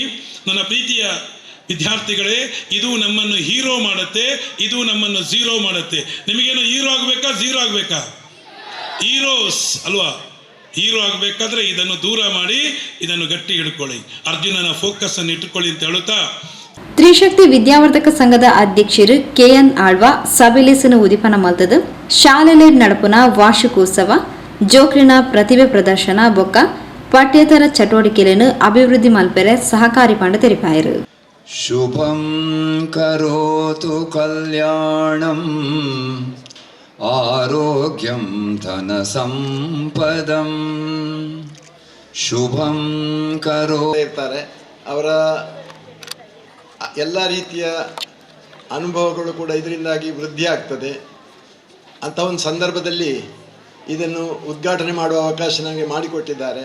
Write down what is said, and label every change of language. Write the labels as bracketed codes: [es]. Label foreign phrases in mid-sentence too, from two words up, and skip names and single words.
[kn] ನನ್ನ ಪ್ರೀತಿಯ ವಿದ್ಯಾರ್ಥಿಗಳೇ, ಇದು ನಮ್ಮನ್ನು ಹೀರೋ ಮಾಡುತ್ತೆ, ಇದು ನಮ್ಮನ್ನು ಝೀರೋ ಮಾಡುತ್ತೆ. ನಿಮಗೇನು ಹೀರೋ ಆಗಬೇಕಾ, ಝೀರೋ ಆಗಬೇಕಾ? ಹೀರೋಸ್ ಅಲ್ವಾ? ಹೀರೋ ಆಗಬೇಕಾದ್ರೆ ಇದನ್ನು ದೂರ ಮಾಡಿ ಇದನ್ನು ಗಟ್ಟಿ ಹಿಡ್ಕೊಳ್ಳಿ, ಅರ್ಜುನನ ಫೋಕಸ್ ಅನ್ನು ಇಟ್ಟುಕೊಳ್ಳಿ ಅಂತ ಹೇಳುತ್ತಾ, [tcy] ತ್ರಿಶಕ್ತಿ ವಿದ್ಯಾವರ್ಧಕ ಸಂಘದ ಅಧ್ಯಕ್ಷರು ಕೆಎನ್ ಆಳ್ವಾ ಸಭೆಲೇಸನ ಉದಿಪನ ಮಲ್ತದು ಶಾಲೆಲೆ ನಡಪುನ ವಾರ್ಷಿಕೋತ್ಸವ ಜೋಕ್ಲಿನ ಪ್ರತಿಭೆ ಪ್ರದರ್ಶನ ಬೊಕ್ಕ ಪಠ್ಯೇತರ ಚಟುವಟಿಕೆಗಳನ್ನು ಅಭಿವೃದ್ಧಿ ಮಲ್ಪೆರೆ ಸಹಕಾರಿ ಪಂಡ ತೆರಿಪಾಯರು. [sa] ಶುಭಂ ಕರೋತು ಕಲ್ಯಾಣಂ ಆರೋಗ್ಯಂ ಧನ ಸಂಪದಂ ಶುಭಂ ಕರೋ ಇರ್ತಾರೆ. [kn] ಅವರ ಎಲ್ಲ ರೀತಿಯ ಅನುಭವಗಳು ಕೂಡ ಇದರಿಂದಾಗಿ ವೃದ್ಧಿ ಆಗ್ತದೆ. ಅಂಥ ಒಂದು ಸಂದರ್ಭದಲ್ಲಿ ಇದನ್ನು ಉದ್ಘಾಟನೆ ಮಾಡುವ ಅವಕಾಶ ನನಗೆ ಮಾಡಿಕೊಟ್ಟಿದ್ದಾರೆ.